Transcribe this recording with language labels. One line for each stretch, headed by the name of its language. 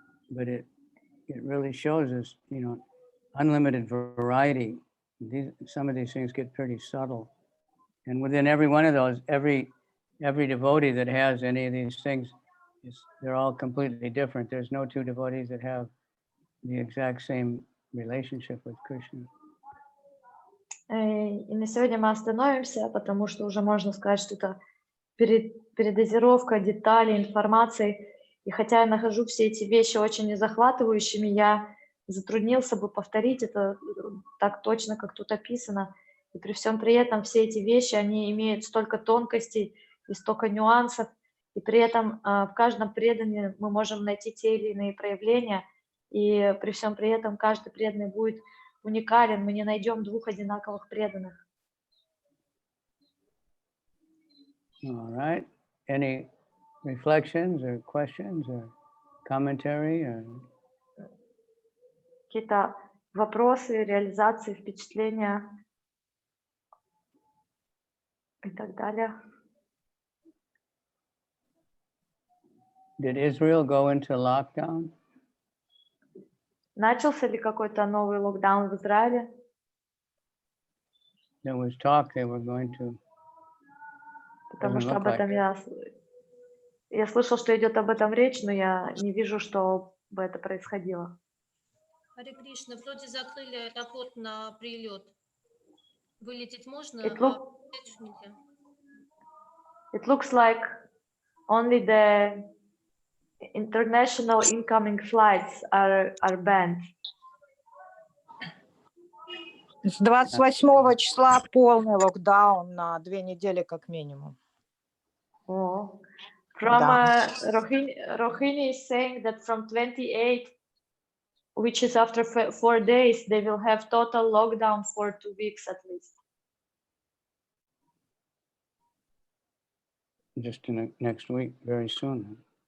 English: But it really shows us, unlimited variety. Some of these things get pretty subtle. And within every one of those, every devotee that has any of these things, they're all completely different. There's no two devotees that have the exact same relationship with Krishna.
Russian: И на сегодня мы остановимся, потому что уже можно сказать, что это передозировка деталей, информации. И хотя я нахожу все эти вещи очень захватывающими, я затруднился бы повторить это так точно, как тут описано. И при всем при этом все эти вещи, они имеют столько тонкостей и столько нюансов. И при этом в каждом предании мы можем найти те или иные проявления. И при всем при этом каждый преданный будет уникален. Мы не найдем двух одинаковых преданных.
English: All right. Any reflections or questions or commentary?
Russian: Какие-то вопросы, реализации, впечатления и так далее.
English: Did Israel go into lockdown?
Russian: Начался ли какой-то новый локдаун в Израиле?
English: There was talk they were going to.
Russian: Потому что об этом Я слышал, что идет об этом речь, но я не вижу, чтобы это происходило. Харе Кришна, вроде закрыли аэропорт на прилет. Вылететь можно,
English: It,
Russian: а
English: look,
Russian: лететь нельзя.
English: it looks like only the international incoming flights are banned.
Russian: С 28 числа полный локдаун на 2 недели как минимум.
English: Oh. From Rohini is saying that from 28, which is after 4 days, they will have total lockdown for 2 weeks at least. Just in the next week, very soon.